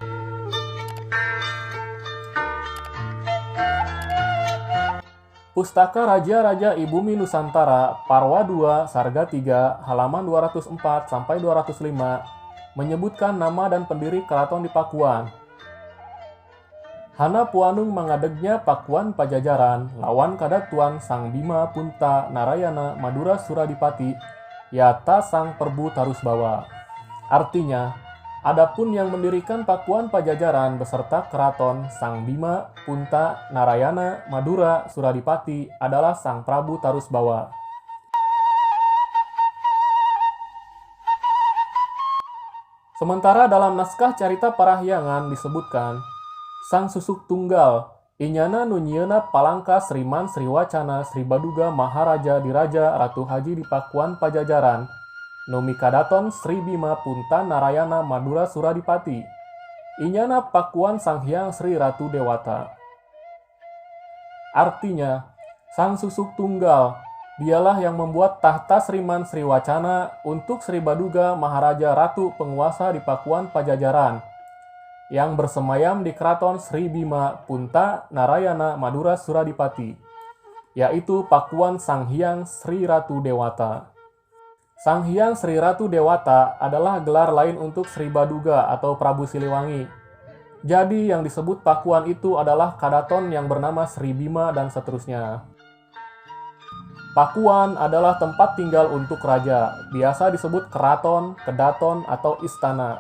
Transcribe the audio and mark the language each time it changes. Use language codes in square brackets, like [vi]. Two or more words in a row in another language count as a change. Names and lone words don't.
[id] Pustaka Raja-Raja Ibumi Nusantara, Parwa II, Sarga III, halaman 204-205, menyebutkan nama dan pendiri keraton di Pakuan. [kaw] Hana Puanung mengadegnya Pakuan Pajajaran, lawan kadatuan Sang Bima Punta Narayana Madura Suradipati, yata Sang Perbu Tarusbawa. [id] Artinya, adapun yang mendirikan Pakuan Pajajaran beserta keraton Sang Bima Punta Narayana Madura Suradipati adalah Sang Prabu Tarusbawa. Sementara dalam naskah Carita Parahyangan disebutkan, Sang Susuk Tunggal, [su] inyana nu nyieuna palangka Sriman Sriwacana Sri Baduga Maharaja Diraja Ratu Haji di Pakuan Pajajaran, nu mikadaton Sri Bima Punta Narayana Madura Suradipati, inyana Pakuan Sang Hyang Sri Ratu Dewata. [id] Artinya, Sang Susuk Tunggal, dialah yang membuat tahta Sriman Sriwacana untuk Sri Baduga Maharaja Ratu penguasa di Pakuan Pajajaran, yang bersemayam di Keraton Sri Bima Punta Narayana Madura Suradipati, yaitu Pakuan Sang Hyang Sri Ratu Dewata. Sang Hyang Sri Ratu Dewata adalah gelar lain untuk Sri Baduga atau Prabu Siliwangi. Jadi yang disebut Pakuan itu adalah kadaton yang bernama Sri Bima dan seterusnya. Pakuan adalah tempat tinggal untuk raja, biasa disebut keraton, kedaton, atau istana.